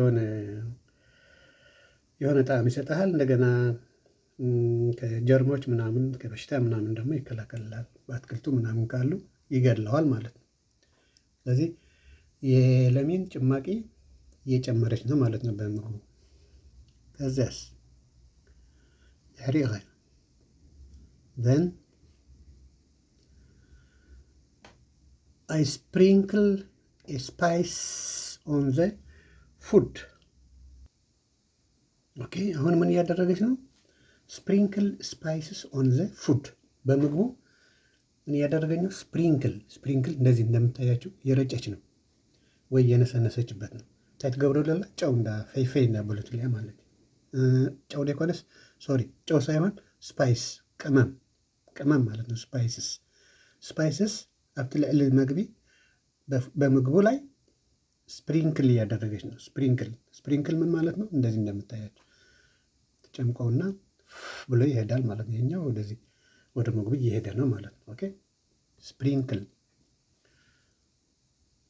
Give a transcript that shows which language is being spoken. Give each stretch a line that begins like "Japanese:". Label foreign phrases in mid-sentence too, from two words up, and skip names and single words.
Amharic: የሆነ ጣዕም ይሰጥሃል። እንደገና ከጀርሞች ምናምን ከበሽታ ምናምን ደግሞ ይከላከልላል። በአትክልቱ ምናምን ካሉ ይገድለዋል ማለት ነው። ስለዚህ የለሚን ጭማቂ እየጨመረች ነው ማለት ነው በምግቡ። ከዚያስ
English: ድሕሪኡ then I sprinkle a spice on the food.
Amharic: ኦኬ አሁን ምን እያደረገች ነው?
English: sprinkle spices on the food።
Amharic: በምግቡ ምን እያደረገች ነው? ስፕሪንክል እንደዚህ እንደምታያቸው የረጨች ነው ወይ የነሰነሰችበት ነው።
Tigrinya: እንታይ ትገብረለላ?
Amharic: ጨው እንዳ ፈይፈይ እንዳበሉት ሊያ ማለት ጨው ዴኮነስ ሶሪ ጨው ሳይሆን ስፓይስ ቅመም ማለት ነው። ስፓይስስ
Tigrinya: ኣብቲ ልዕሊ መግቢ
Amharic: በምግቡ ላይ ስፕሪንክል እያደረገች ነው። ስፕሪንክል ምን ማለት ነው? እንደዚህ እንደምታያቸው ተጨምቀውና ብሎ ይሄዳል ማለት ነው። ይሄኛው ወደዚህ ወደ ምግቡ እየሄደ ነው ማለት ነው። ኦኬ ስፕሪንክል